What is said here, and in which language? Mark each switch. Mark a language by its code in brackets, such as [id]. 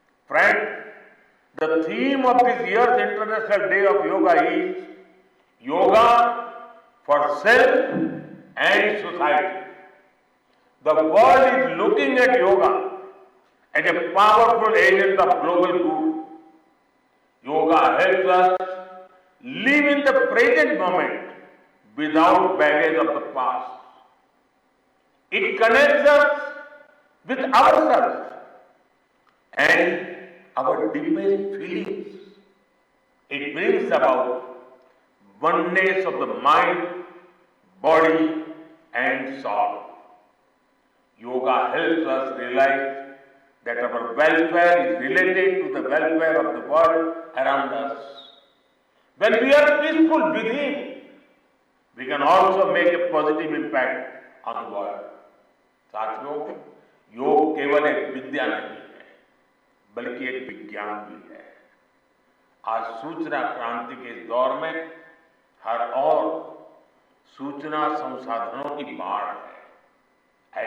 [en] Friend, the theme of this year's international day of yoga is yoga for self and society. The world is looking at yoga as a powerful agent of global good. Yoga helps us live in the present moment without baggage of the past. It connects us with ourselves and our deepest feelings. It brings about oneness of the mind, body and soul. Yoga helps us realize that our welfare is related to the welfare of the world around us. When we are peaceful within, we can also make a positive impact on the world. [hi] साथियों, योग केवल एक विद्या नहीं है, बल्कि एक विज्ञान भी है। आज सूचना क्रांति के इस दौर में हर ओर सूचना संसाधनों की बाढ़ है।